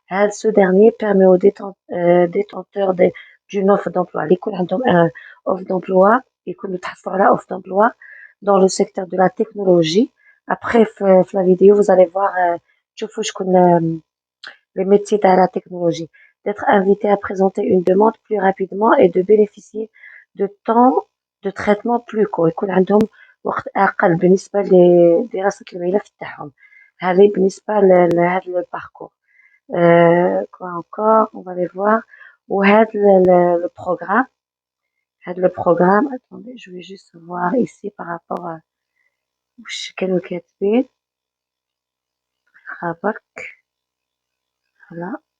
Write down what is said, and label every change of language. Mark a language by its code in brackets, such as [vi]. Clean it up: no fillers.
[fr] Ce dernier permet aux détenteurs d'une offre d'emploi [ar] اللي يكون عندهم [fr] offre d'emploi [ar] يكونوا تحصلوا على [fr] offre d'emploi dans le secteur de la technologie. Après في la vidéo vous allez voir [ar] تشوفوا شكون [fr] les métiers de la technologie, d'être invité à présenter une demande plus rapidement et de bénéficier de temps de traitement plus court. [ar] يكون عندهم وقت أقل بالنسبة لدراسة الملف تاعهم. هذه بالنسبة لهذا الباركور. [fr] Quoi encore? On va les voir. وهذا le programme. هذا le programme. Attendez, je vais juste voir ici par rapport à [ar] وش كانوا كاتبين. خبرك. Voilà.